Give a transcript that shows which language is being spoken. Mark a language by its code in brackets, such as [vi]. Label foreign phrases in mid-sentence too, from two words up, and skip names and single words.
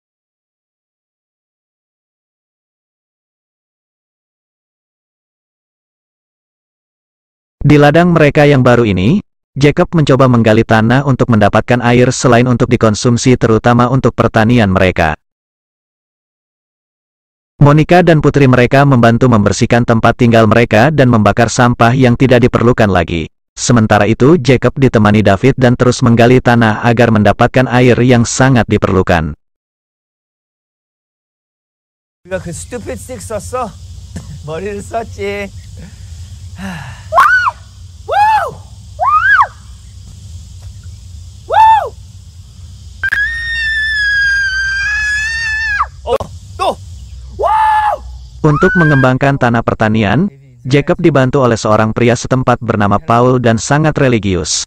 [id] Di ladang mereka yang baru ini, Jacob mencoba menggali tanah untuk mendapatkan air selain untuk dikonsumsi terutama untuk pertanian mereka. Monica dan putri mereka membantu membersihkan tempat tinggal mereka dan membakar sampah yang tidak diperlukan lagi. Sementara itu Jacob ditemani David dan terus menggali tanah agar mendapatkan air yang sangat diperlukan. [ko] 우리가 그 [en] stupid stick [ko] 썼어? 머리를 썼지. [id] Untuk mengembangkan tanah pertanian, Jacob dibantu oleh seorang pria setempat bernama Paul dan sangat religius.